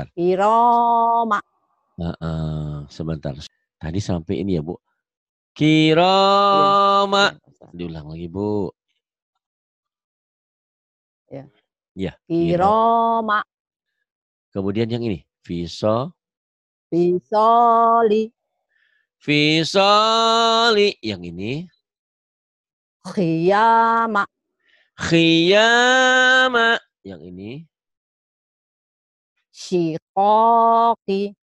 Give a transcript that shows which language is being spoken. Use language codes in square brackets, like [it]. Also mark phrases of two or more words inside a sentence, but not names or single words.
[id] Iroma. Sebentar. Tadi sampai ini ya, Bu. Kirama. Ya. Diulang lagi, Bu. Ya. Ya. Iroma. Kemudian yang ini. Visoli. Bisoli. Visoli. Yang ini. Khiyama. Khiyama. Yang ini. Shiqaqi.